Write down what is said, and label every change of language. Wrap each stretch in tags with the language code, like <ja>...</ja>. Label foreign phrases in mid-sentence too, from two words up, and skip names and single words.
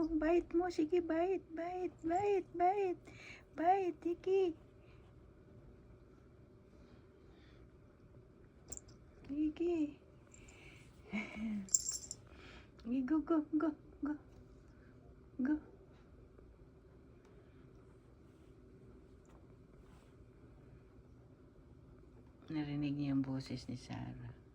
<tl>Bite mo, sige, bite, bite, bite, bite. Bite, Iki. Iki. Go, go, go, go. Go. Narinig niya yung boses ni Sarah.</tl>